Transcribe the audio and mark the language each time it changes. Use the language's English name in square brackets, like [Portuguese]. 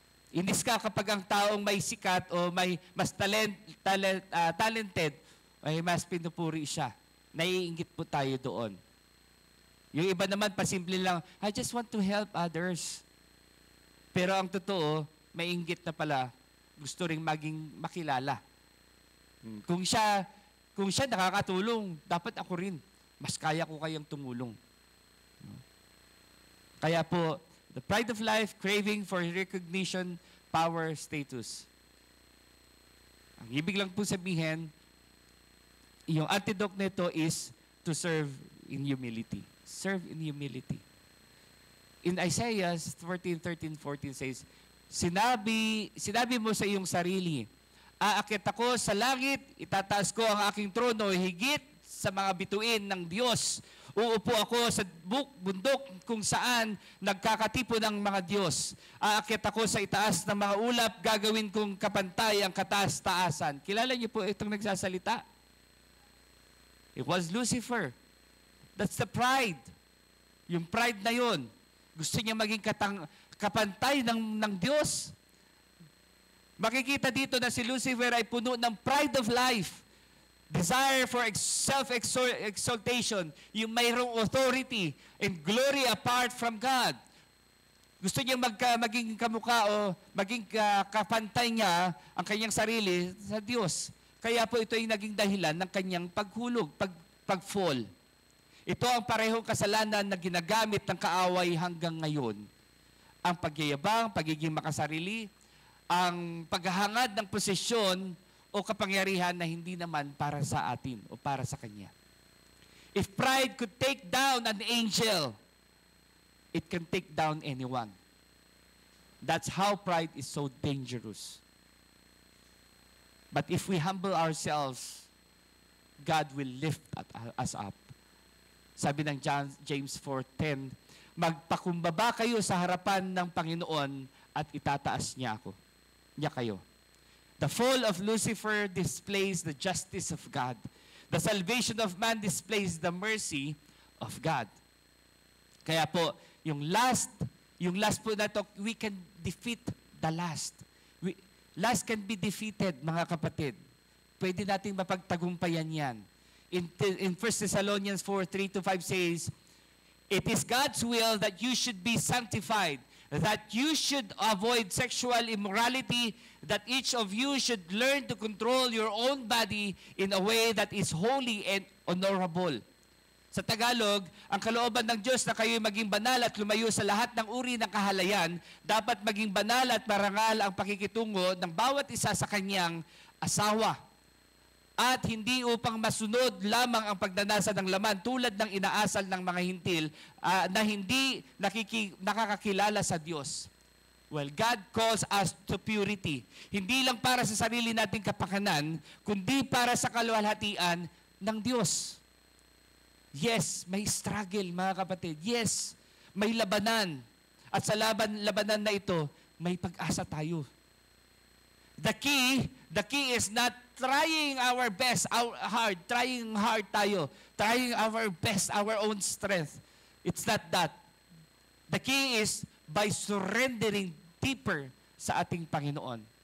[Filipino] Inis ka kapag ang taong may sikat o may mas talented, ay mas pinupuri siya. Naiinggit po tayo doon. Yung iba naman, pasimple lang, [English] I just want to help others. [Filipino] Pero ang totoo, mainggit na pala, gusto ring maging makilala. Kung siya nakakatulong, dapat ako rin. Mas kaya ko kayang tumulong. [English] Kaya po, the pride of life, craving for recognition, power, status. [Filipino] Ang ibig lang po sabihin, yung antidote nito [English] is to serve in humility. Serve in humility. In Isaiah 14:13-14 says, [Filipino] Sinabi mo sa iyong sarili, aakit ako sa langit, itataas ko ang aking trono, higit sa mga bituin ng Diyos. Uupo ako sa bundok kung saan nagkakatipo ng mga Diyos. Aakit ako sa itaas ng mga ulap, gagawin kong kapantay ang kataas-taasan. Kilala niyo po itong nagsasalita? [English] It was Lucifer. That's the pride. [Filipino] Yung pride na yun. Gusto niya maging kapantay ng Diyos. Makikita dito na si Lucifer ay puno ng [English] pride of life. Desire for self-exaltation. [Filipino] Yung mayroong [English] authority and glory apart from God. [Filipino] Gusto niya maging kamukha o maging kapantay niya ang kanyang sarili sa Diyos. Kaya po ito ay naging dahilan ng kanyang paghulog, pag-fall. Ito ang parehong kasalanan na ginagamit ng kaaway hanggang ngayon. Ang pagyayabang, pagiging makasarili, ang paghahangad ng posisyon o kapangyarihan na hindi naman para sa atin o para sa Kanya. [English] If pride could take down an angel, it can take down anyone. That's how pride is so dangerous. But if we humble ourselves, God will lift us up. [Filipino] Sabi ng James 4:10, magpakumbaba kayo sa harapan ng Panginoon at itataas niya kayo. [English] The fall of Lucifer displays the justice of God. The salvation of man displays the mercy of God. [Filipino] Kaya po, yung last po na to, [English] we can defeat the last. Lust can be defeated, [Filipino] mga kapatid. Pwede nating mapagtagumpayan yan. [English] In 1 Thessalonians 4:3-5 says, it is God's will that you should be sanctified, that you should avoid sexual immorality, that each of you should learn to control your own body in a way that is holy and honorable. [Filipino] Sa Tagalog, ang kalooban ng Diyos na kayo'y maging banal at lumayo sa lahat ng uri ng kahalayan, dapat maging banal at marangal ang pakikitungo ng bawat isa sa kanyang asawa. At hindi upang masunod lamang ang pagnanasa ng laman tulad ng inaasal ng mga hintil na hindi nakakakilala sa Diyos. [English] Well, God calls us to purity. [Filipino] Hindi lang para sa sarili nating kapakanan, kundi para sa kaluwalhatian ng Diyos. Yes, may struggle mga kapatid. Yes, may labanan. At sa labanan na ito, may pag-asa tayo. [English] The key is not trying our best, trying hard tayo, trying our best, our own strength. It's not that. The key is by surrendering deeper [Filipino] sa ating Panginoon.